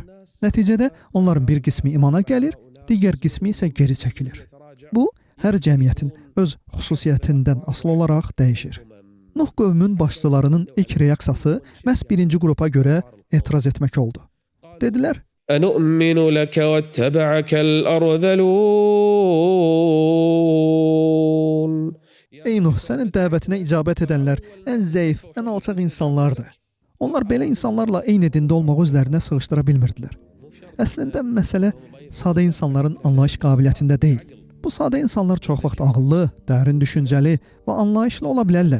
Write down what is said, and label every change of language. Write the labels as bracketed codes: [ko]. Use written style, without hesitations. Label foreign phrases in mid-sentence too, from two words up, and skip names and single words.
[az] Nəticədə onların bir qismi imana gəlir, digər qismi isə geri çəkilir. Bu, hər cəmiyyətin öz xüsusiyyətindən asılı olaraq dəyişir. Nuh qövmün başçılarının ilk reaksiyası məhz birinci qrupa görə etiraz etmək oldu. Dedilər, [ar] أنؤمن لك واتبعك الأرذلون. [az] Ey Nuh, sənin dəvətinə icabət edənlər ən zəif, ən alçaq insanlardır. Onlar belə insanlarla eyni dində olmağı özlərinə sığışdıra bilmirdilər. Əslində, məsələ sadə insanların anlayış qabiliyyətində deyil. Bu sadə insanlar çox vaxt ağıllı, dərin düşüncəli və anlayışlı ola bilərlər.